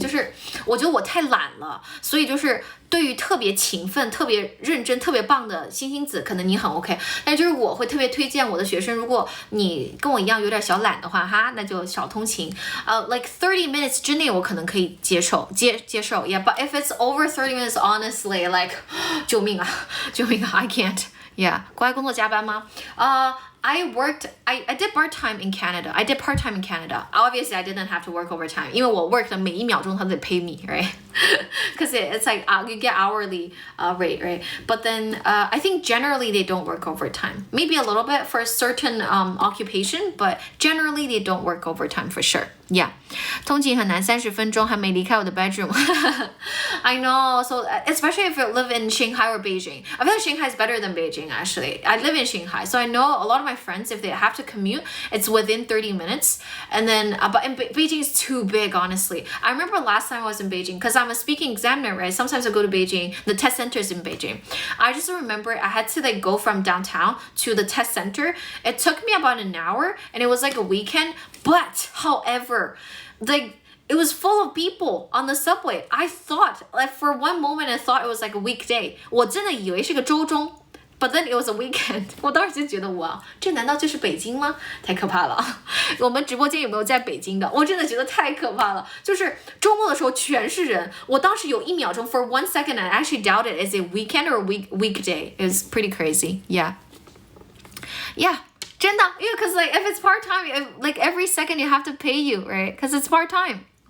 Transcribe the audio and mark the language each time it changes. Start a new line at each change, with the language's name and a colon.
Chinese: 就是我觉得我太懒了，所以就是对于特别勤奋、特别认真、特别棒的星星子，可能你很 OK， 但就是我会特别推荐我的学生，如果你跟我一样有点小懒的话哈，那就少通勤。
English: like 30 minutes 之内我可能可以接受 Yeah, but if it's over 30 minutes, honestly, like 救命啊 I can't. Yeah, 国外工作加班吗？ I did part-time in Canada. I did part-time in Canada. Obviously, I didn't have to work overtime.
Chinese: 因为我 work 的每一秒钟他都得 pay me, right?
English: Because it's like you get hourly rate, right? But then I think generally they don't work overtime. Maybe a little bit for a certain occupation, but generally they don't work overtime for sure. Yeah.
Chinese: 通勤很难30分钟还没离开我的 bedroom.
English: I know. So especially if you live in Shanghai or Beijing. I feel like Shanghai is better than Beijing actually. I live in Shanghai. So I know a lot of my friends, if they have to commute, it's within 30 minutes. And then, but in Beijing is too big, honestly. I remember last time I was in Beijing, because I'm a speaking examiner, right? Sometimes I go to Beijing, the test center is in Beijing. I just remember I had to like go from downtown to the test center. It took me about an hour and it was like a weekend. But however, like it was full of people on the subway. I thought, like for one moment I thought it was like a weekday.
Chinese: 我真的以为是个周中。
English: But then it was a weekend.
Chinese: 我当时就觉得哇，这难道就是北京吗？太可怕了。我们直播間有沒有在北京的？我真的覺得太可怕了。就是周末的時候全是人。
English: 我當時有1秒鐘 for 1 second I actually doubted is it weekend or weekday. It was pretty crazy. Yeah. Yeah. 真的，因為 cause like if it's part time, like every second you have to pay you, right? Cause it's part time.